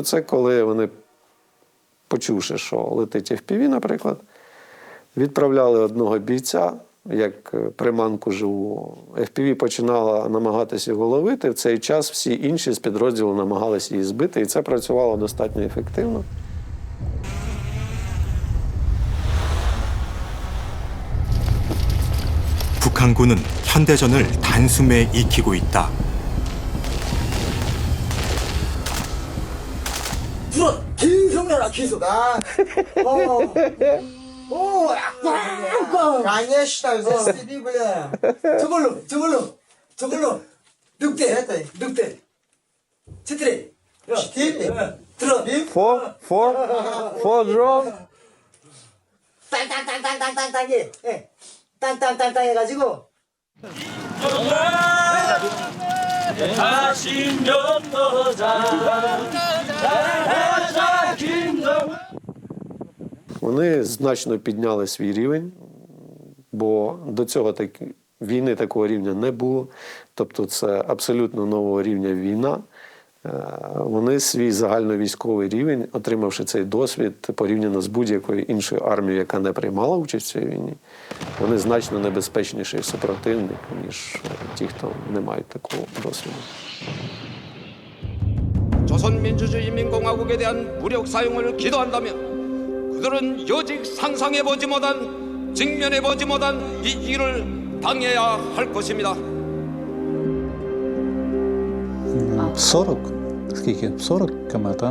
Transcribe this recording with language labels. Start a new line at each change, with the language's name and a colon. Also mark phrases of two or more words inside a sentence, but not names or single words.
Ukrainian: Це коли вони, почувши, що летить FPV, наприклад, відправляли одного бійця, як приманку живу. FPV починала намагатися його ловити, в цей час всі інші з підрозділу намагалися її збити, і це працювало достатньо ефективно.
Korean: 북한군은 현대전을 단숨에 익히고 있다. 들어! 계속 해라, 계속!
Russian: О, конечно, засеби, бля.
Korean: 저걸로. 늑대.
Russian: четыре. 들어.
English: Four drone.
Korean: 땅땅땅땅땅땅땅해. 땅땅땅땅 해가지고.
Ukrainian: Вони значно підняли свій рівень, бо до цього війни такого рівня не було. Тобто це абсолютно нового рівня війна. Вони свій загальновійськовий рівень, отримавши цей досвід порівняно з будь-якою іншою армією, яка не приймала участь в цій війні, вони значно небезпечніший супротивник, ніж ті, хто не мають такого досвіду.
Korean: 조선민주주의인민공화국에 대한 무력 사용을 기도한다면 그들은 여직 상상해보지 못한, 직면해보지 못한 이 일을 당해야 할 것입니다.
Ukrainian: 40 км, так?